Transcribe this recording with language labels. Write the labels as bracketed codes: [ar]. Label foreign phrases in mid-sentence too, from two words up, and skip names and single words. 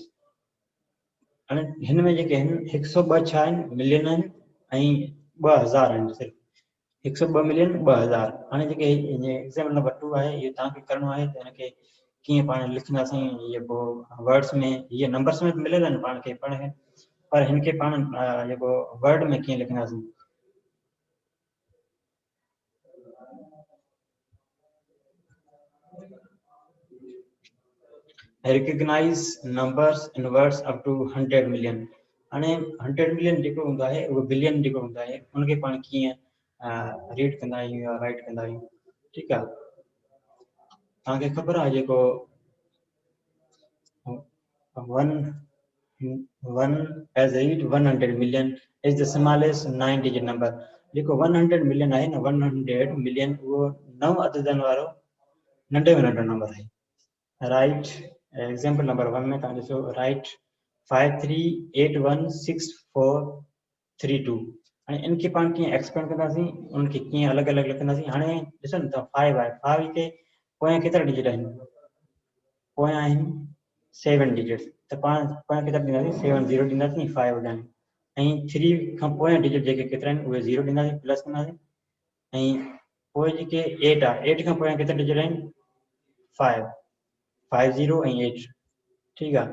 [sd] हाणे हिन में जेके आहिनि 102 छा आहिनि मिलियन आहिनि, ऐं 2000 आहिनि, सिर्फ़ु 102 मिलियन 2000। हाणे जेके [en] example number [sd] 2 आहे इहो तव्हांखे करिणो आहे त हिनखे कीअं पाण लिखंदासीं, इहे पोइ वर्ड्स में, इहे नंबर्स में मिलियल आहिनि पाण खे पढ़, पर हिनखे पाण जेको वर्ड में कीअं लिखंदासीं। [en] Recognize numbers in words up to 100 million. [sd] हाणे 100 मिलियन जेको हूंदो आहे उहो बिलियन जेको हूंदो आहे उनखे पाण कीअं रीड कंदा आहियूं या राइट कंदा आहियूं, ठीकु आहे। तव्हांखे ख़बर आहे जेको [en] 1 as read 100 million is the smallest 9 digit number। [sd] जेको 100 मिलियन आहे न, 100 मिलियन उहो 9 अददनि वारो नंढे में नंढो नंबर आहे। [en] Right example number [sd] 1 में तव्हां ॾिसो, राइट 53816432। हाणे इनखे पाण कीअं एक्सपेंड कंदासीं, उनखे कीअं अलॻि अलॻि लिखंदासीं। हाणे ॾिसो न त 5 आहे, 5 खे पोयां केतिरा डिजिट आहिनि, पोयां आहिनि 7 डिजिट्स, त पाण पोयां केतिरा ॾींदासीं 7 0 ॾींदासीं, 5 वॼाइनि, ऐं 3 खां पोयां डिजिट जेके केतिरा आहिनि उहे 0 ॾींदासीं, प्लस कंदासीं, ऐं पोइ जेके 8 आहे, 8 खां पोयां केतिरा डिजिट आहिनि 5 0 ऐं 8, ठीकु आहे।